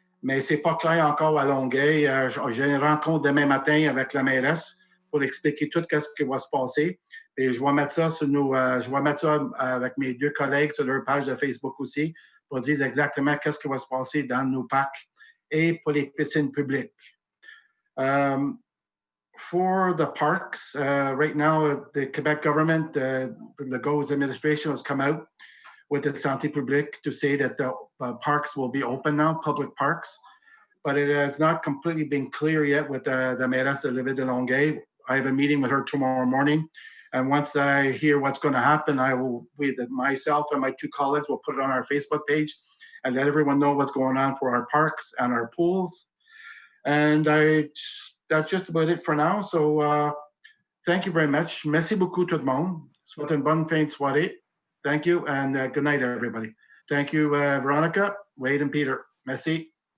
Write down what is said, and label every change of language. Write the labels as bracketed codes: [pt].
[fr] Mais ce n'est pas clair encore à Longueuil. J'ai une rencontre demain matin avec la mairesse pour expliquer tout ce qui va se passer. Et je vais mettre ça avec mes deux collègues sur leur page de Facebook aussi pour dire exactement qu'est-ce qui va se passer dans nos parcs et pour les piscines publiques. [en] For the parks, right now, the Quebec government, Legault's administration has come out with the Santé Publique to say that the parks will be open now, public parks, but it has not completely been clear yet with the mairesse Olivia de Longueuil. I have a meeting with her tomorrow morning, and once I hear what's going to happen, myself and my two colleagues will put it on our Facebook page and let everyone know what's going on for our parks and our pools. And that's just about it for now. So thank you very much. [fr] Merci beaucoup tout le monde. Souhaite une bonne fin de soirée. [en] Thank you, and good night, everybody. Thank you, Veronica, Wade, and Peter. Merci.